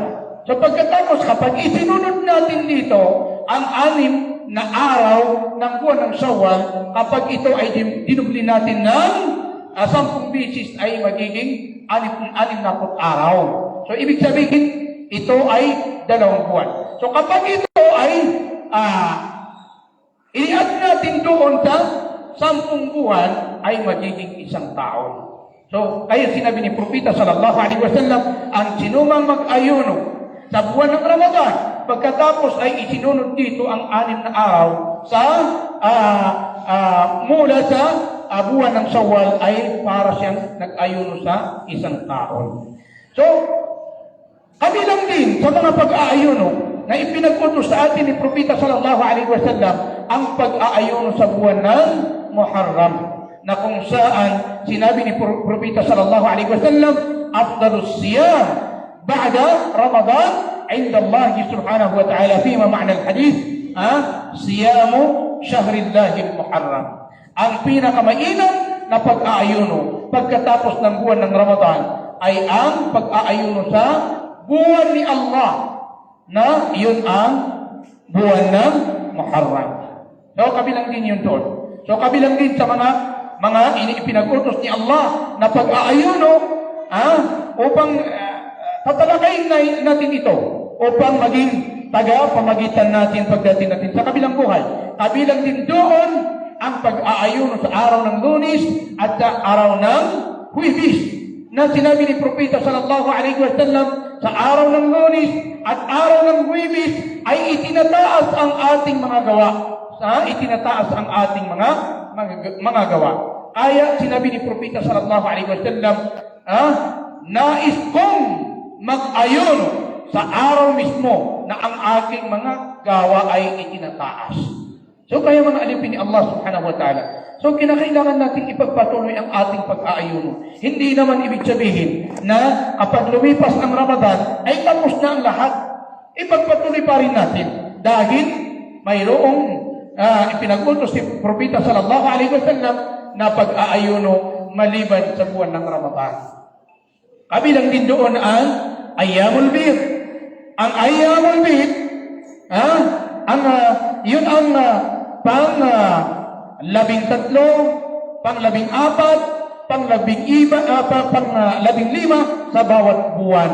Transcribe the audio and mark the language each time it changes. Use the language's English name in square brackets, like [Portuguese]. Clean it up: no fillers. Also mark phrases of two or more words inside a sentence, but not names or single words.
[Filipino] So pagkatapos, kapag isinunod natin dito ang 6 na araw ng buwan ng Shawwal, kapag ito ay dinubli natin ng 10 bisis ay magiging 6 araw. So ibig sabihin, ito ay 2 buwan. So kapag ito ay i-add natin doon sa 10 buwan ay magiging 1 taon. So, kaya sinabi ni Propeta [Arabic] صلى الله عليه وسلم, [Filipino] ang sinumang mag-ayuno sa buwan ng Ramadan, pagkatapos ay isinunod dito ang 6 na araw sa mula sa buwan ng Shawwal ay para siyang nag-ayuno sa 1 taon. So, kabilang din sa mga pag-aayuno na ipinag-utos sa atin ni Propeta [Arabic] صلى الله عليه وسلم [Filipino] ang pag-aayuno sa buwan ng Muharram, na kung saan sinabi ni Propeta [Arabic] صلى الله عليه وسلم, أفضل الصيام بعد رمضان عند الله سبحانه وتعالى فيما معنى الحديث صيام شهر الله المحرم. [Filipino] Ang pinakamainam na pag-aayuno pagkatapos ng buwan ng Ramadan ay ang pag-aayuno sa buwan ni Allah na iyon ang buwan ng Muharram. So, kabilang din yun doon. So, kabilang din sa mga ipinag-utos ni Allah na pag-aayuno upang tatalakayin natin ito upang maging taga-pamagitan natin pagdating natin sa kabilang buhay. Kabilang din doon ang pag-aayuno sa araw ng Lunes at sa araw ng Huwebes na sinabi ni Propeta [Arabic] صلى الله عليه وسلم [Filipino] sa araw ng Lunes at araw ng Huwebes ay itinataas ang ating mga gawa. Itinataas ang ating mga gawa. Kaya sinabi ni Propeta [Arabic] صلى الله عليه وسلم, [Filipino] nais kong mag-ayuno sa araw mismo na ang aking mga gawa ay itinataas. So kaya mga alipin ni Allah [Arabic] سبحانه وتعالى. [Filipino] So kinakailangan natin ipagpatuloy ang ating pag-aayuno. Hindi naman ibig sabihin na kapag lumipas ang Ramadan ay tapos na ang lahat. Ipagpatuloy pa rin natin dahil mayroong ipinag-utos si Propeta [Arabic] صلى الله عليه وسلم [Filipino] na pag-aayuno maliban sa buwan ng Ramadan. Kabilang din doon ang Ayyamul Bid. Ang Ayyamul Bid, yun ang pang-13, pang-14, pang-15 sa bawat buwan.